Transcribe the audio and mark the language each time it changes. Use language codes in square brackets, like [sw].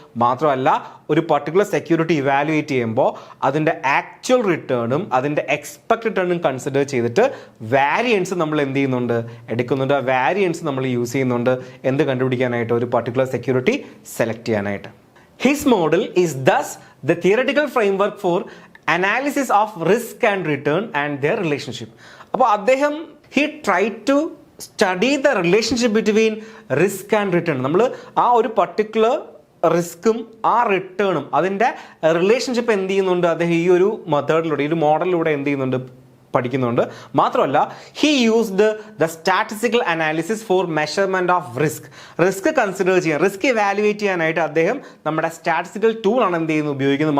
[ml] മാത്രമല്ല ഒരു particular security evaluate ചെയ്യുമ്പോൾ അതിൻ്റെ ആക്ച്വൽ റിട്ടേണും അതിൻ്റെ എക്സ്പെക്ട് റിട്ടേണും കൺസിഡർ ചെയ്തിട്ട് വാരിയൻസ് നമ്മൾ എന്ത് ചെയ്യുന്നുണ്ട്, എടുക്കുന്നുണ്ട്. ആ വാരിയൻസ് നമ്മൾ യൂസ് ചെയ്യുന്നുണ്ട് എന്ത് കണ്ടുപിടിക്കാനായിട്ട്, ഒരു പർട്ടിക്കുലർ സെക്യൂരിറ്റി സെലക്ട് ചെയ്യാനായിട്ട്. [en] His model is thus the theoretical framework for analysis of risk and return and their relationship. [ml] അപ്പോൾ അദ്ദേഹം [en] he tried to study the relationship between risk and return. [ml] നമ്മൾ ആ ഒരു പർട്ടിക്കുലർ റിസ്ക്കും ആ റിട്ടേണും അതിൻ്റെ റിലേഷൻഷിപ്പ് എന്ത് ചെയ്യുന്നുണ്ട്, അദ്ദേഹം ഈ ഒരു മെത്തേഡിലൂടെ, ഈ ഒരു മോഡലിലൂടെ എന്ത് ചെയ്യുന്നുണ്ട്, പഠിക്കുന്നുണ്ട്. മാത്രമല്ല [en] he used the statistical analysis for measurement of risk [ml] consider ചെയ്യാൻ, റിസ്ക് ഇവാലുവേറ്റ് ചെയ്യാനായിട്ട് അദ്ദേഹം നമ്മുടെ സ്റ്റാറ്റിസ്റ്റിക്കൽ ടൂൾ ആണ് എന്ത് ചെയ്യുന്നത്, ഉപയോഗിക്കുന്നത്.